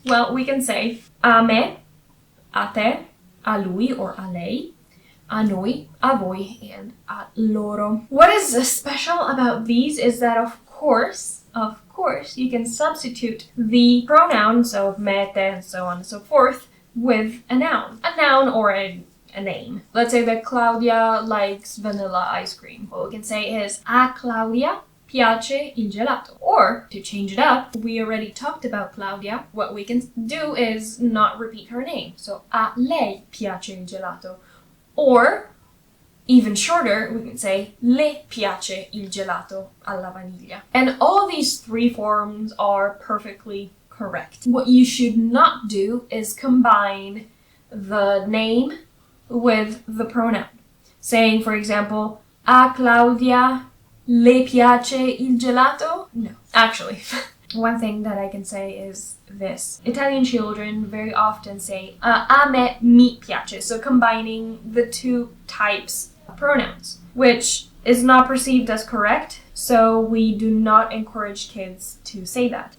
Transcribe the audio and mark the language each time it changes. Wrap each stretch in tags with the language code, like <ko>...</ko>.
<en>Well, we can say</en> <it>a me, a te, a lui or a lei, a noi, a voi, and a loro.</it> <en>What is special about these is that of course, you can substitute the pronouns of me, te, and so on and so forth with a noun. A noun or a name. Let's say that Claudia likes vanilla ice cream. What we can say is</en> <it>a Claudia piace il gelato.</it> <en>Or, to change it up, we already talked about Claudia. What we can do is not repeat her name.</en> <it>So, a lei piace il gelato.</it> <en>Or, even shorter, we can say</en> <it>le piace il gelato alla vaniglia.</it> <en>And all these three forms are perfectly correct. What you should not do is combine the name with the pronoun. Saying, for example,</en> <it>a Claudia le piace il gelato?</it> <en>No. Actually, one thing that I can say is this. Italian children very often say</en> <it>a me mi piace,</it> <en>so combining the two types of pronouns, which is not perceived as correct, so we do not encourage kids to say that.</en>